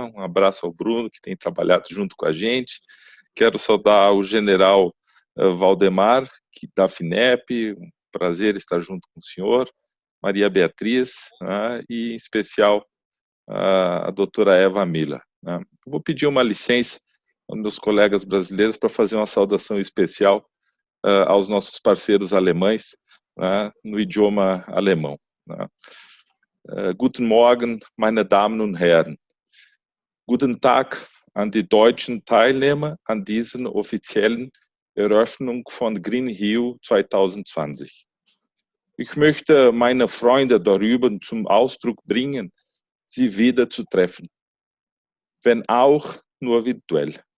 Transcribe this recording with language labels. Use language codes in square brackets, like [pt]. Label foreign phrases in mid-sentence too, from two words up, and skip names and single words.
[pt] Um abraço ao Bruno, que tem trabalhado junto com a gente. Quero saudar o general Valdemar, da FINEP, um prazer estar junto com o senhor, Maria Beatriz, né? E em especial a doutora Eva Miller. Né? Eu vou pedir uma licença aos meus colegas brasileiros para fazer uma saudação especial aos nossos parceiros alemães, né? No idioma alemão. Né? [de] Guten Morgen, meine Damen und Herren. Guten Tag an die deutschen Teilnehmer an diesen offiziellen Eröffnung von Green Rio 2020. Ich möchte meine Freunde darüber zum Ausdruck bringen, sie wieder zu treffen, wenn auch nur virtuell.